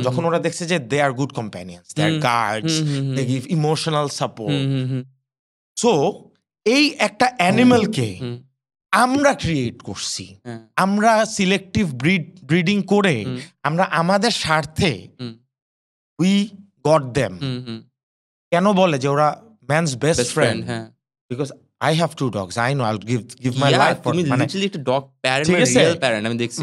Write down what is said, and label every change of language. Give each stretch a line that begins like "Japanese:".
Bangla: যখন ওরা দেখছে যে
English: They are good companions, they are guards, they give emotional support.
Bangla: So এই একটা অ্যানিমালকে আমরা ক্রিয়েট করছি, আমরা সিলেক্টিভ ব্রিডিং করে আমরা আমাদের স্বার্থে উই গট দেম। কেন বলে যে ওরা man's best friend?
English: Because I have 2 dogs. I know I'll give my life for.
Bangla: তুমি লিটারালি একটা ডগ প্যারেন্ট, রিয়েল প্যারেন্ট আমি দেখছি।